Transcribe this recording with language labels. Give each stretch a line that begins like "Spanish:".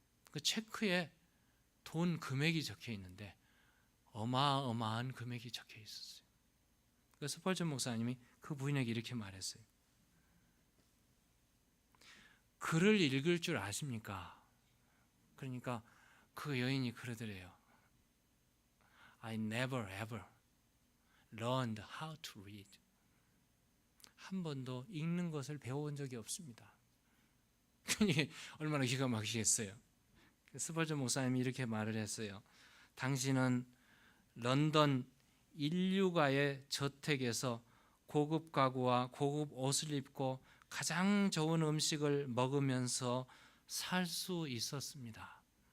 Korean: 그 체크에 돈 금액이 적혀 있는데 어마어마한 금액이 적혀 있었어요. 그 스펄전 목사님이 그 부인에게 이렇게 말했어요. 글을 읽을 줄 아십니까? 그러니까 그 여인이 그러더래요.
English: I never ever learned how to read.
Korean: 한 번도 읽는 것을 배워본 적이 없습니다. 얼마나 기가 막히겠어요. 스펄전 목사님이 이렇게 말을 했어요. 당신은 런던 인류가의 저택에서 고급 가구와 고급 옷을 입고 가장 좋은 음식을 먹으면서 살 수 있었습니다.